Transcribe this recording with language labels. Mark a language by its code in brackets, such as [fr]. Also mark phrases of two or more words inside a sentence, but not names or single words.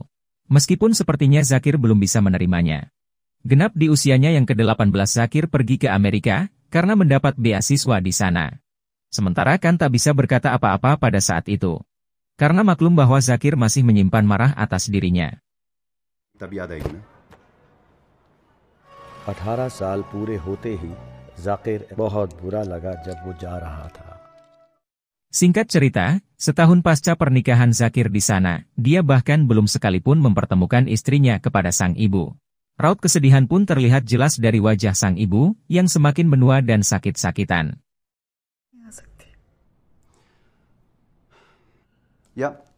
[id] Meskipun sepertinya Zakir belum bisa menerimanya. Genap di usianya yang ke-18 Zakir pergi ke Amerika, karena mendapat beasiswa di sana. Sementara Khan tak bisa berkata apa-apa pada saat itu. Karena maklum bahwa Zakir masih menyimpan marah atas dirinya. [hi] 18 साल पूरे होते ही जाकिर बहुत बुरा लगा जब वो जा रहा था. [id] Singkat cerita, setahun pasca pernikahan Zakir di sana, dia bahkan belum sekalipun mempertemukan istrinya kepada sang ibu. Raut kesedihan pun terlihat jelas dari wajah sang ibu, yang semakin menua dan sakit-sakitan. Ya.